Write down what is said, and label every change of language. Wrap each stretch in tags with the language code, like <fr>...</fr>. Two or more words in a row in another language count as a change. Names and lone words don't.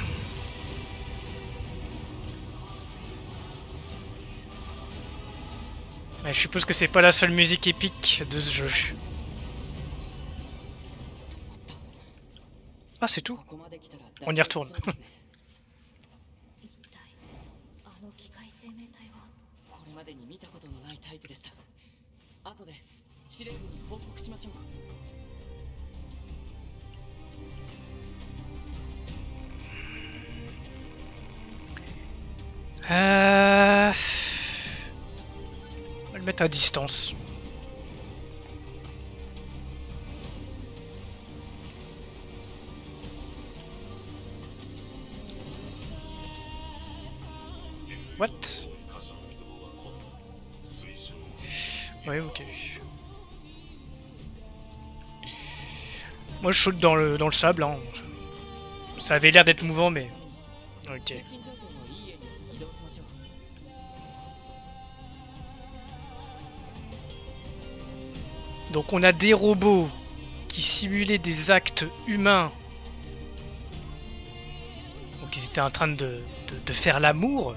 <fr>Ouais, je suppose que c'est pas la seule musique épique de ce jeu. Ah, c'est tout.</fr> <ja>ここまで来たら</ja> <fr>On y retourne.</fr> <ja>大丈夫そうですね一体あの機械生命体は。これまでに見たことのないタイプでした。後で司令部に報告しましょう。</ja> <fr>On va le mettre à distance. What?</fr> <ja>火山移動は困難。推奨。</ja> <fr>Ouais, ok. Moi je saute dans le sable, hein. Ça avait l'air d'être mouvant, mais... Ok.</fr> <ja>接近状況のいいエリアに移動しましょう。</ja> <fr>Donc on a des robots qui simulaient des actes humains. Donc ils étaient en train de faire l'amour.</fr>